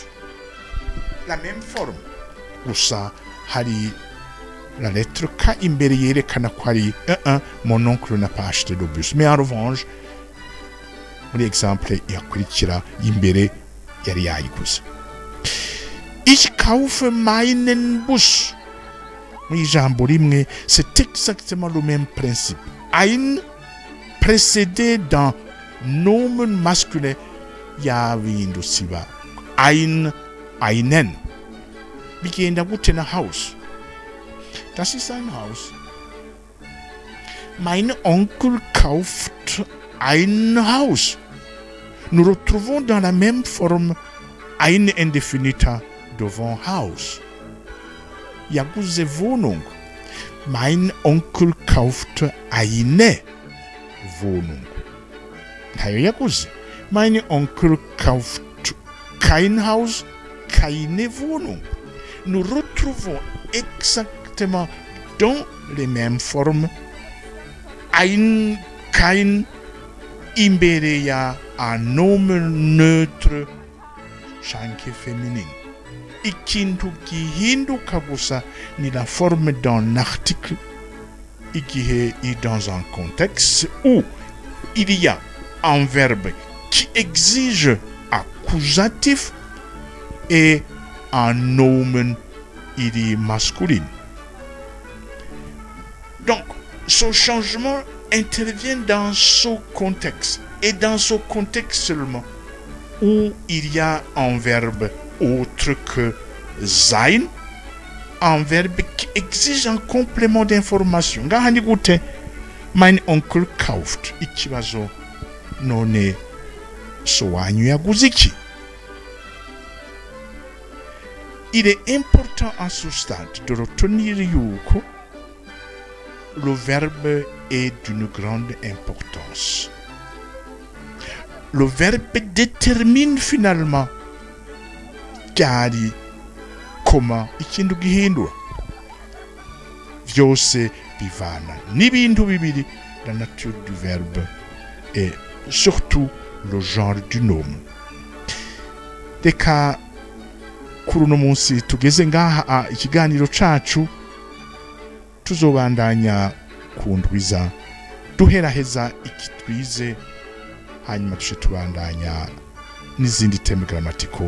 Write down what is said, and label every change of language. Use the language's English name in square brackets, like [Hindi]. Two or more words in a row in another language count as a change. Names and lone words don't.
[French] La même forme. [Rundi] Gusa hari [French] la lettre K [Rundi] imbere yerekana ko ari [French] mon oncle n'a pas acheté de bus. Mais en revanche, [Rundi] muri exemple yakurikira imbere yari yayiguze. [German] Ich kaufe meinen Bus. [Rundi] Muri ijambo rimwe, [French] c'est exactement le même principe. Ein précédé d'un nomen masculin [Rundi] yabindutse iba [French] einen. [Rundi] Bigenda gute na Haus. [German] Das ist ein Haus. Mein Onkel kauft ein Haus. [French] Nous retrouvons dans la même forme ein indefinita devant Haus. [Rundi] Yaguze Wohnung. [German] Mein Onkel kauft eine Wohnung. [Rundi] Ntayo yaguze. [German] Mein Onkel kauft kein Haus, keine Wohnung. [French] Nous retrouvons exactement dans les mêmes formes ein, kein, [Rundi] imbere ya [French] un nomen neutre [Rundi] chanke féminin. Ikintu gihinduka gusa ni [French] la forme d'un article igihe est dans un contexte où il y a un verbe qui exige accusatif et un nomen il est masculin. Donc, ce changement intervient dans ce contexte, et dans ce contexte seulement, où il y a un verbe autre que sein, un verbe qui exige un complément d'information. [Rundi] Ngahani gute, [German] mein Onkel kauft, [Rundi] ikibazo none sowanyu yaguze iki. [French] Il est important à ce stade de retenir yuko le verbe est d'une grande importance. Le verbe détermine finalement ryari, comment [Rundi] ikintu gihindura. Vyose bivana n'ibintu bibiri, [French] la nature du verbe et surtout le genre du nom. [Rundi] Reka kuri uno munsi tugeze ngaha ikiganiro cacu tuzobandanya kundwiza duheraheza ikitwize hanyuma tushe tubandanya n'izindi teme gramatiko.